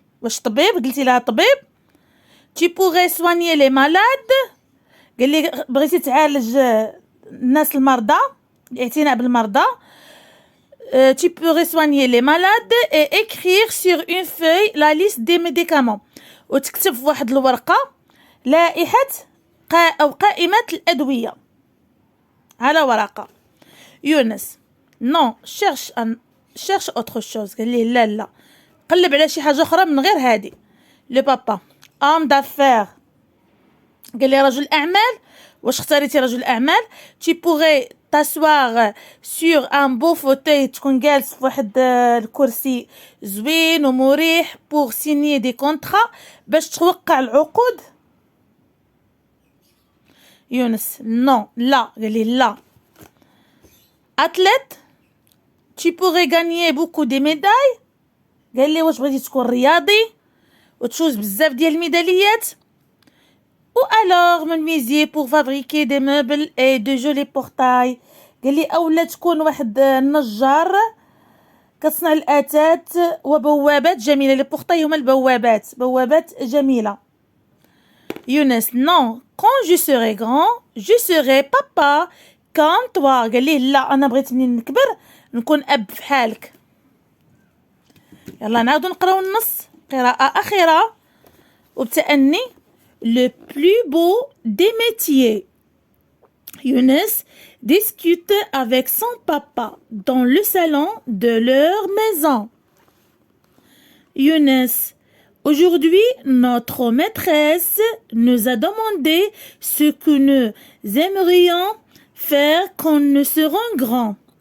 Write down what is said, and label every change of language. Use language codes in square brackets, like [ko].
[ar] واش طبيب؟ قلتي لها طبيب. [fr] tu pourrais soigner les malades، [ar] قال لي بغيتي تعالج الناس المرضى، الاعتناء بالمرضى. [fr] tu pourrais soigner les malades et écrire sur une feuille la liste des médicaments، [ar] وتكتب في واحد الورقة لائحة أو قائمة الأدوية على ورقة. يونس، [fr] non cherche autre chose. [ar] قال لي لا قلب على شي حاجة أخرى من غير هادي. لو بابا، [fr] homme d'affaires، [ar] قال لي رجل أعمال. واش اختاريتي رجل أعمال؟ [fr] tu pourrais t'asseoir sur un beau fauteuil، [ar] تكون جالس في واحد الكرسي زوين ومريح [fr] pour signer des contrats، [ar] باش توقع العقود. يونس، non لا، قال لي لا. athlète، [fr] tu pourrais gagner beaucoup de médailles، [ar] قال لي واش بغيتي تكون رياضي وتفوز بزاف ديال الميداليات. [fr] ou alors menuisier pour fabriquer des meubles et de jolis portails، [ar] قال لي اولا تكون واحد النجار كتصنع الآتات وبوابات جميلة. لي بورتاي هما بوابات جميلة. يونس، [fr] non quand je serai grand je serai papa comme toi، [ar] قال لي لا انا بغيت منين نكبر نكون اب بحالك. يلا نعاودو نقراو النص قراءة أخيرة وبتأني. [fr] Le plus beau des métiers. Younes discute avec son papa dans le salon de leur maison. Younes, aujourd'hui, notre maîtresse nous a demandé ce que nous aimerions faire quand nous serons grands.